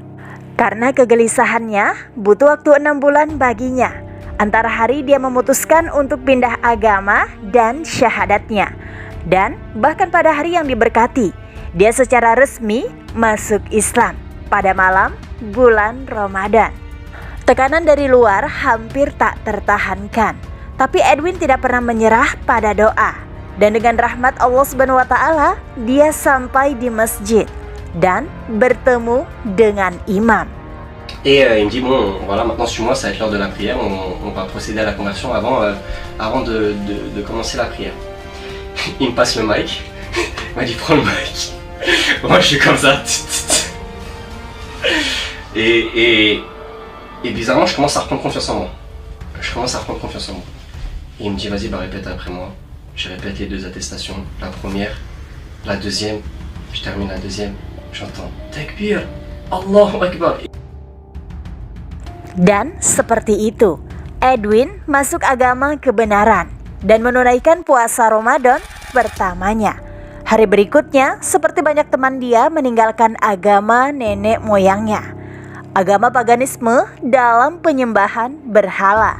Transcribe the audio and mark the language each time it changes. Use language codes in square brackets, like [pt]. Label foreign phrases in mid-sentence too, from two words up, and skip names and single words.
[id] Karena kegelisahannya, butuh waktu 6 bulan baginya antara hari dia memutuskan untuk pindah agama dan syahadatnya, dan bahkan pada hari yang diberkati, dia secara resmi masuk Islam pada malam bulan Ramadan. Tekanan dari luar hampir tak tertahankan, Tapi Edwin tidak pernah menyerah pada doa. Dan dengan rahmat [ar] الله سبحانه وتعالى, [id] dia sampai di masjid dan bertemu dengan imam. [fr] Et il me dit bon voilà, maintenant suis-moi, ça va être l'heure de la prière, on va procéder à la conversion avant de commencer la prière. Il me passe le mic, il m'a dit prends le mic. Moi je suis comme ça. Et bizarrement je commence à reprendre confiance en moi. Et il me dit vas-y, répète après moi. Je répète les 2 attestations, la première, la deuxième, je termine la deuxième, j'entends Takbir, [ar] الله أكبر. [id] Dan seperti itu, Edwin masuk agama kebenaran dan menunaikan puasa Ramadan pertamanya. Hari berikutnya, seperti banyak teman dia meninggalkan agama nenek moyangnya, agama paganisme dalam penyembahan berhala.